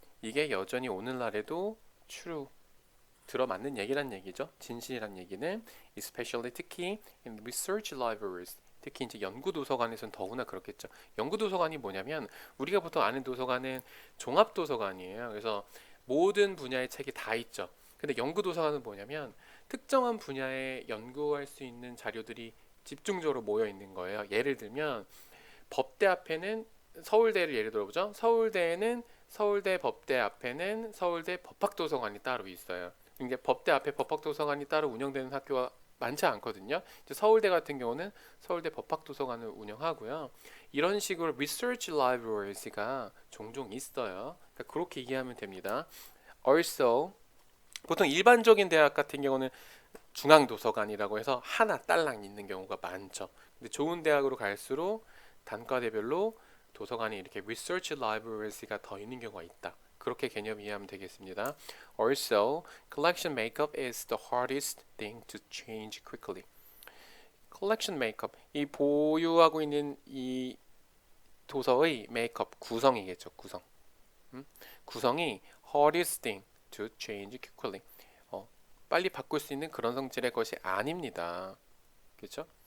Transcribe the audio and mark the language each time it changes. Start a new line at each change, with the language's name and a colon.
Korean: 이게 여전히 오늘날에도 true, 들어맞는 얘기란 얘기죠. 진실이란 얘기는 especially 특히
English: in research libraries.
Korean: 특히 이제 연구 도서관에서는 더구나 그렇겠죠. 연구 도서관이 뭐냐면 우리가 보통 아는 도서관은 종합 도서관이에요. 그래서 모든 분야의 책이 다 있죠. 근데 연구 도서관은 뭐냐면 특정한 분야에 연구할 수 있는 자료들이 집중적으로 모여 있는 거예요. 예를 들면 법대 앞에는, 서울대를 예를 들어보죠. 서울대에는 서울대 법대 앞에는 서울대 법학도서관이 따로 있어요. 이제 법대 앞에 법학도서관이 따로 운영되는 학교가 많지 않거든요. 이제 서울대 같은 경우는 서울대 법학도서관을 운영하고요. 이런 식으로 research libraries가 종종 있어요. 그러니까 그렇게 이해하면 됩니다. Also, 보통 일반적인 대학 같은 경우는 중앙도서관이라고 해서 하나 딸랑 있는 경우가 많죠. 근데 좋은 대학으로 갈수록 단과대별로 도서관이 이렇게 research libraries가 더 있는 경우가 있다. 그렇게 개념 이해하면 되겠습니다.
English: Also, collection makeup is the hardest thing to change quickly.
Korean: collection makeup, 이 보유하고 있는 이 도서의 메이크업, 구성이겠죠. 구성. 구성이
English: hardest thing to change quickly.
Korean: 빨리 바꿀 수 있는 그런 성질의 것이 아닙니다. 그렇죠?